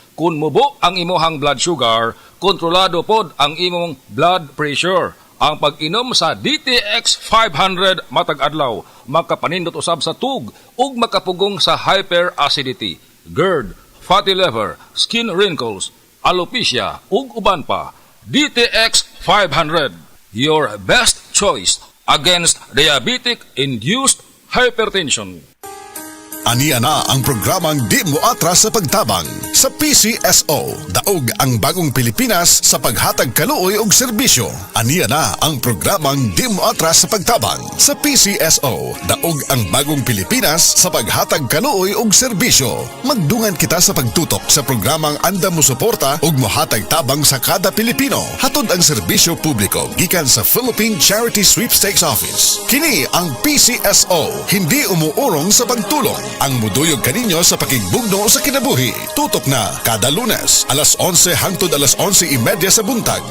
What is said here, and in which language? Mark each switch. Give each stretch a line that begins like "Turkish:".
Cebuano: Kung mubo ang imuhang blood sugar, kontrolado pod ang imong blood pressure. Ang pag-inom sa DTX 500 matag adlaw makapanindot usab sa tug ug makapugong sa hyperacidity, GERD, fatty liver, skin wrinkles, alopecia ug uban pa.
English: DTX 500, your best choice against diabetic-induced hypertension.
Cebuano: Aniya na ang programang Di Mo Atras sa Pagtabang sa PCSO. Daog ang bagong Pilipinas sa paghatag kaluoy og serbisyo. Aniya na ang programang Di Mo Atras sa Pagtabang sa PCSO. Daog ang bagong Pilipinas sa paghatag kaluoy og serbisyo. Magdungan kita sa pagtutok sa programang anda mo suporta ug mohatag tabang sa kada Pilipino. Hatod ang serbisyo publiko gikan sa Philippine Charity Sweepstakes Office. Kini ang PCSO,
Filipino: hindi umuurong sa pagtulong.
Cebuano: Ang muduyog kaninyo sa pakigbugno sa kinabuhi. Tutok na kada Lunes, alas 11 hangtod alas 11:30 sa buntag.